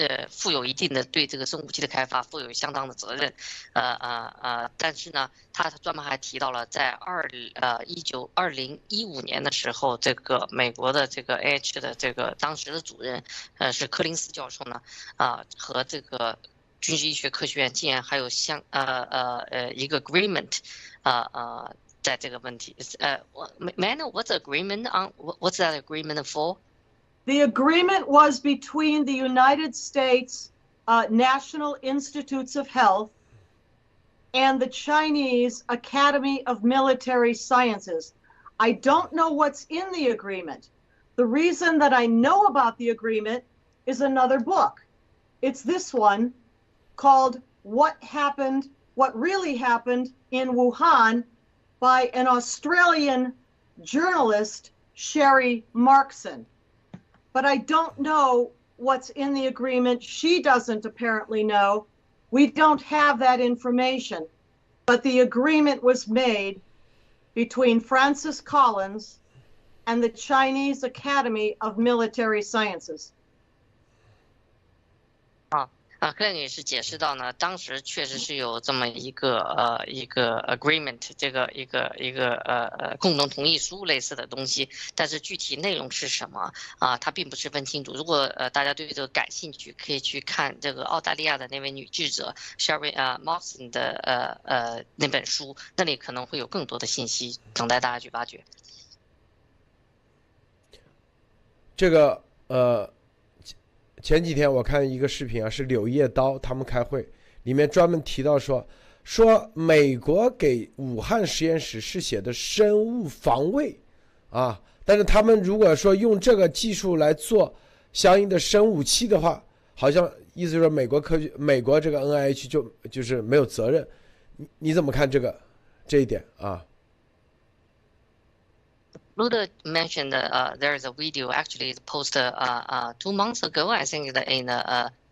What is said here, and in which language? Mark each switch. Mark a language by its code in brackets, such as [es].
[zh] 负有一定的对这个生物武器的开发负有相当的责任，但是呢，他专门还提到了在2015年的时候，这个美国的这个 AH 的这个当时的主任是柯林斯教授呢，和这个军事医学科学院竟然还有一个 agreement，在这个问题， [en] May I know what's the agreement on? What's that agreement for? The agreement was between the United States National Institutes of Health and the Chinese Academy of Military Sciences. I don't know what's in the agreement. The reason that I know about the agreement is another book. It's this one called What Really Happened in Wuhan by an Australian journalist, Sherry Markson. But I don't know what's in the agreement. She doesn't apparently know. We don't have that information. But the agreement was made between Francis Collins and the Chinese Academy of Military Sciences. [zh] 克莱女士解释到呢，当时确实是有这么一个agreement， 这个一个共同同意书类似的东西，但是具体内容是什么她并不十分清楚。如果大家对这个感兴趣，可以去看这个澳大利亚的那位女记者 Sherry Moxon 的那本书，那里可能会有更多的信息等待大家去挖掘。这个前几天我看一个视频是柳叶刀他们开会，里面专门提到说美国给武汉实验室是写的生物防卫但是他们如果说用这个技术来做相应的生武器的话，好像意思说美国这个 NIH 就是没有责任，你怎么看这一点啊 [en] ？Luda mentioned there is a video actually posted 2 months ago, I think, in the